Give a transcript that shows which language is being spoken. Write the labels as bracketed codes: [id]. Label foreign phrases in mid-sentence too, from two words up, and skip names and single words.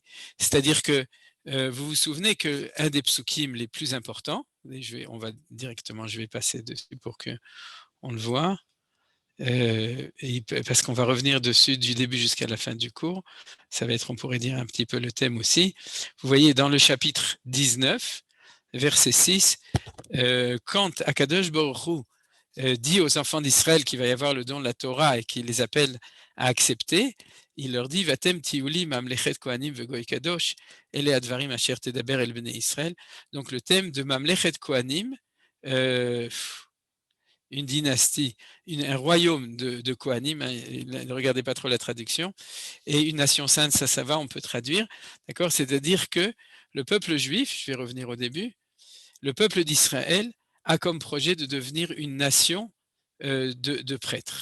[fr] C'est-à-dire que vous vous souvenez qu'un des psukim les plus importants, et je vais passer dessus pour qu'on le voit, parce qu'on va revenir dessus du début jusqu'à la fin du cours. Ça va être, on pourrait dire, un petit peu le thème aussi. Vous voyez, dans le chapitre 19, verset 6, quand Akadosh Baruch Hu dit aux enfants d'Israël qu'il va y avoir le don de la Torah et qu'il les appelle à accepter, il leur dit [he] ואתם תהיו לי ממלכת כהנים וגוי קדוש אלה הדברים אשר תדבר אל בני ישראל. [fr] Donc le thème de [he] ממלכת כהנים, [fr] une dynastie, un royaume de Kohanim, hein, ne regardez pas trop la traduction, et une nation sainte, ça va, on peut traduire, d'accord? C'est-à-dire que le peuple juif, je vais revenir au début, le peuple d'Israël a comme projet de devenir une nation de prêtres.